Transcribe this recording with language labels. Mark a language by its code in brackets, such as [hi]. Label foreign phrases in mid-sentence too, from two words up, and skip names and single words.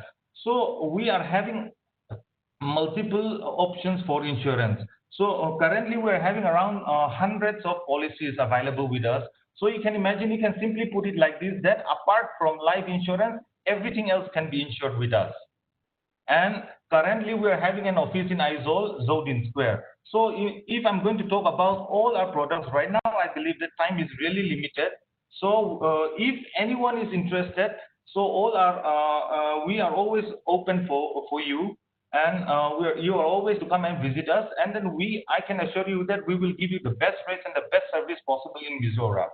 [en] So we are having multiple options for insurance. So currently we are having around hundreds of policies available with us. So you can imagine, you can simply put it like this, that apart from life insurance, everything else can be insured with us. And currently we are having an office in Aizawl, Zodin Square. So if I'm going to talk about all our products right now, I believe that time is really limited. So if anyone is interested, so we are always open for you, and you are always to come and visit us, and then I can assure you that we will give you the best rates and the best service possible in Mizoram.